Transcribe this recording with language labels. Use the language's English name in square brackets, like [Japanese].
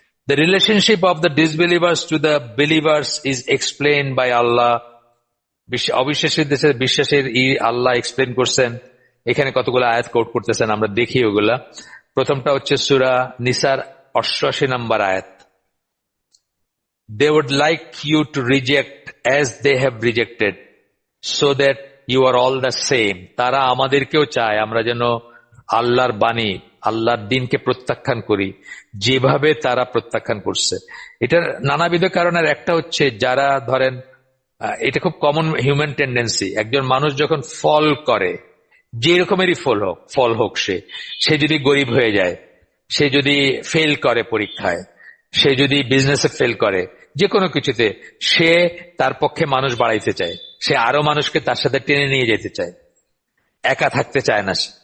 [English] The relationship of the disbelievers to the believers is explained by Allah. [Bangla] অবিশ্বাসীর দেশে বিশ্বাসের আল্লাহ explain করছেন। এখানে কতগুলো আয়াত কোট করতেছেন, আমরা দেখি ওগুলা। প্রথমটা হচ্ছে সূরা নিসার 88 নম্বর আয়াত। [English] They would like you to reject as they have rejected, so that you are all the same. [Bangla] তারা আমাদেরকেও চায় আমরা যেন আল্লাহর বাণী, আল্লাহর দিনকে প্রত্যাখ্যান করি, যেভাবে তারা প্রত্যাখ্যান করছে। এটার নানাবিধ কারণের একটা হচ্ছে, যারা ধরেন, এটা খুব [English] common human tendency, [Bangla] একজন মানুষ যখন ফল করে, যে রকমেরই ফল হোক, সে যদি গরিব হয়ে যায়, সে যদি ফেল করে পরীক্ষায়, সে যদি বিজনেসে ফেল করে, যে কোনো কিছুতে, সে তার পক্ষে মানুষ বাড়াইতে চায়, সে আরো মানুষকে তার সাথে টেনে নিয়ে যেতে চায়, একা থাকতে চায় না।